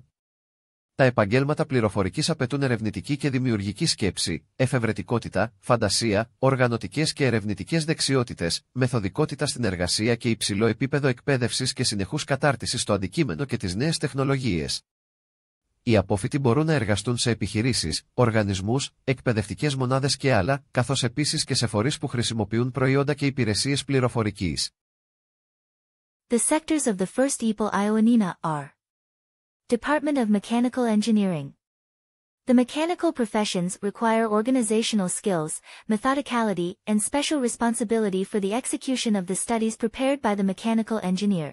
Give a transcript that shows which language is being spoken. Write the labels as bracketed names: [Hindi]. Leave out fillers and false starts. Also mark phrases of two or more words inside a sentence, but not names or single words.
[Greek] Τα επαγγέλματα πληροφορικής απαιτούν ερευνητική και δημιουργική σκέψη, εφευρετικότητα, φαντασία, οργανωτικές και ερευνητικές δεξιότητες, μεθοδικότητα στην εργασία και υψηλό επίπεδο εκπαίδευσης και συνεχούς κατάρτισης στο αντικείμενο και τις νέες τεχνολογίες. Οι απόφοιτοι μπορούν να εργαστούν σε επιχειρήσεις, οργανισμούς, εκπαιδευτικές μονάδες και άλλα, καθώς επίσης και σε φορείς που χρησιμοποιούν προϊόντα και υπηρεσίες πληροφορικής. [English] The sectors of the first EPL Ioannina are Department of Mechanical Engineering. The mechanical professions require organizational skills, methodicality, and special responsibility for the execution of the studies prepared by the mechanical engineer.